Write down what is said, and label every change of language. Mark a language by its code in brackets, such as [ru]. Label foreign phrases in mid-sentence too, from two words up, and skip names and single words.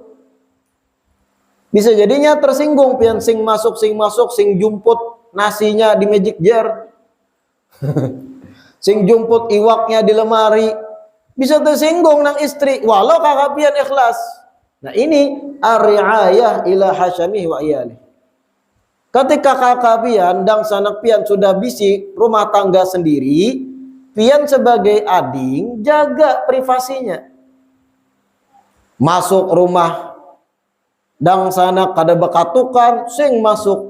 [bjn] Bisa jadinya tersinggung pian sing masuk, sing jumput nasinya di [en] magic jar. [bjn] Sing jumput iwaknya di lemari. Bisa tersinggung nang istri walau kakak pian ikhlas. Nah ini [ar] الرعاية إلى حشمه وعياله. [bjn] Ketika kakak pian dan sanak pian sudah bisi rumah tangga sendiri, pian sebagai ading jaga privasinya. Masuk rumah dang sana kada bekatukan, sing masuk.